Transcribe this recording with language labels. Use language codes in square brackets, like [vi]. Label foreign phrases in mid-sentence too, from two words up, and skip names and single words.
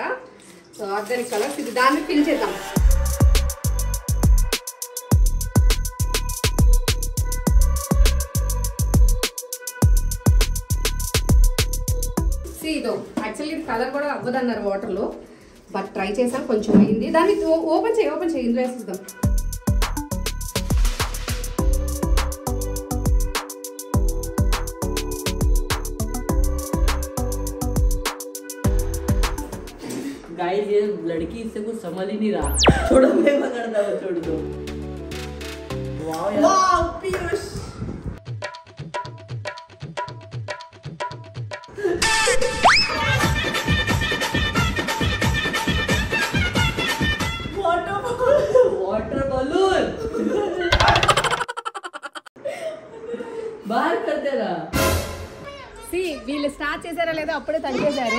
[en] so organic colors, [te] ఇది దాన్ని ఫిల్ చేద్దాం. ఇదో యాక్చువల్లీ ఇది కలర్ కూడా అవ్వదన్నారు వాటర్లో, [en] but try [te] చేసాం, కొంచెం అయింది. దాన్ని ఓపెన్ చేయి ఇందులో వేసేద్దాం. [hi] गाइस ये लड़की इससे कुछ समझ ही नहीं रहा. छोड़ो मैं पकड़ता हूँ, छोड़ दो. वाओ पीयूष. [en] water balloon [hi] बाहर करते रहा. [te] సి వీళ్ళు స్టార్ట్ చేశారా లేదా అప్పుడే తడిగేశారు.